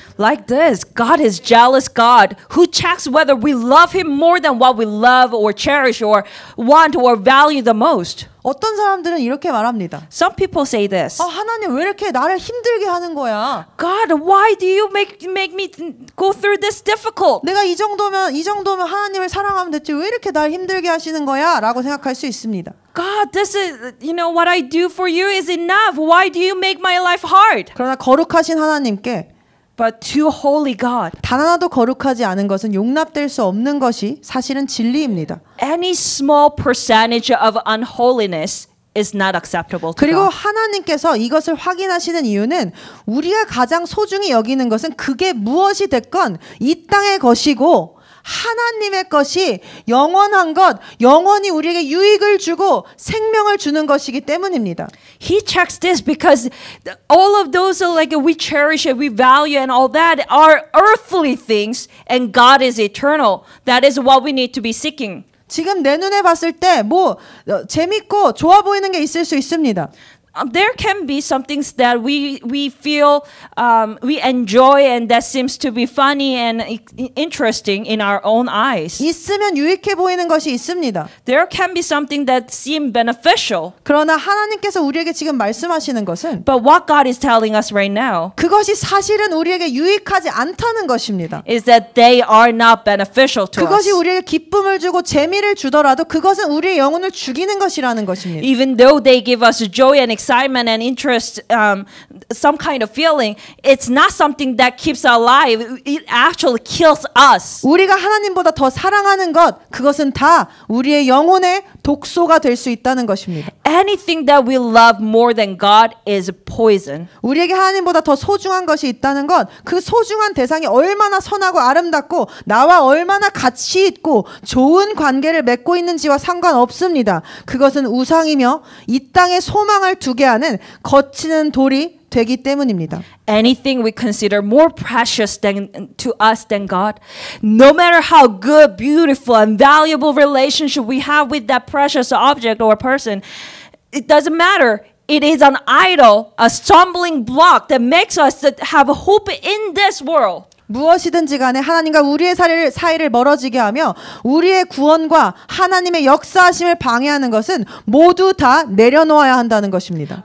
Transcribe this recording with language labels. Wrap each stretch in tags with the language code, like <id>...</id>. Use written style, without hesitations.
<en>Like this, God is jealous God who checks whether we love Him more than what we love or cherish or want or value the most.</en> <ko>어떤 사람들은 이렇게 말합니다.</ko> <en>Some people say this.</en> <ko>하나님 왜 이렇게 나를 힘들게 하는 거야?</ko> <en>God, why do you make me go through this difficult?</en> <ko>내가 이 정도면 하나님을 사랑하면 됐지 왜 이렇게 날 힘들게 하시는 거야? 라고 생각할 수 있습니다.</ko> <en>God, this is, what I do for you is enough. Why do you make my life hard?</en> <ko>그러나 거룩하신 하나님께</ko> <en>But to holy God,</en> <ko>단 하나도 거룩하지 않은 것은 용납될 수 없는 것이 사실은 진리입니다.</ko> <en>any small percentage of unholiness is not acceptable to</en> <ko>그리고</ko> <en>God.</en> <ko>하나님께서 이것을 확인하시는 이유는 우리가 가장 소중히 여기는 것은 그게 무엇이 됐건 이 땅의 것이고 하나님의 것이 영원한 것, 영원히 우리에게 유익을 주고 생명을 주는 것이기 때문입니다.</ko> <en>He checks this because all of those like we cherish it, we value and all that are earthly things and God is eternal. That is what we need to be seeking.</en> <ko>지금 내 눈에 봤을 때 재밌고 좋아 보이는 게 있을 수 있습니다.</ko> <en>There can be some things that we feel we enjoy and that seems to be funny and interesting in our own eyes.</en> <ko>있으면 유익해 보이는 것이 있습니다.</ko> <en>There can be something that seem beneficial.</en> <ko>그러나 하나님께서 우리에게 지금 말씀하시는 것은</ko> <en>But what God is telling us right now</en> <ko>그것이 사실은 우리에게 유익하지 않다는 것입니다.</ko> <en>is that they are not beneficial to</en> <ko>그것이</ko> <en>us.</en> <ko>우리에게 기쁨을 주고 재미를 주더라도 그것은 우리의 영혼을 죽이는 것이라는 것입니다.</ko> <en>Even though they give us joy and excitement and interest, some kind of feeling, it's not something that keeps us alive. It actually kills us.</en> <ko>우리가 하나님보다 더 사랑하는 것, 그것은 다 우리의 영혼의 독소가 될 수 있다는 것입니다.</ko> <en>Anything that we love more than God is poison.</en> <ko>우리에게 하나님보다 더 소중한 것이 있다는 것, 그 소중한 대상이 얼마나 선하고 아름답고 나와 얼마나 가치 있고 좋은 관계를 맺고 있는지와 상관없습니다. 그것은 우상이며 이 땅에 소망을 두게 하는 거치는 돌이 되기 때문입니다.</ko> <en>Anything we consider more precious to us than God, no matter how good, beautiful, and valuable relationship we have with that precious object or person, it doesn't matter. It is an idol, a stumbling block that makes us have hope in this world.</en> <ko>무엇이든지 간에 하나님과 우리의 사이를 멀어지게 하며 우리의 구원과 하나님의 역사하심을 방해하는 것은 모두 다 내려놓아야 한다는 것입니다.</ko>